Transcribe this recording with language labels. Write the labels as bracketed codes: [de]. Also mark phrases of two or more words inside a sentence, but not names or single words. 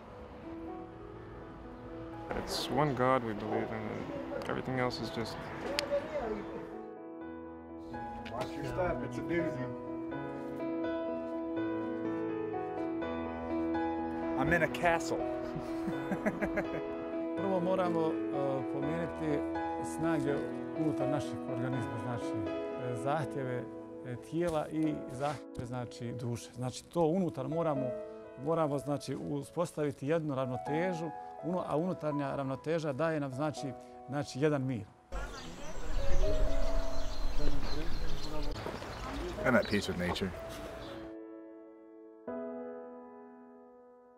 [en] It's one God we believe in, and everything else is just... Watch your step, it's a doozy. I'm in a castle. [bs] Prvo moramo pomijeniti snage unutar našeg organizma, znači zahtjeve tijela i zahtjeve znači duše. Znači to unutar moramo znači uspostaviti jednu ravnotežu, a unutarnja ravnoteža daje nam znači jedan mir. [en] And at peace with nature.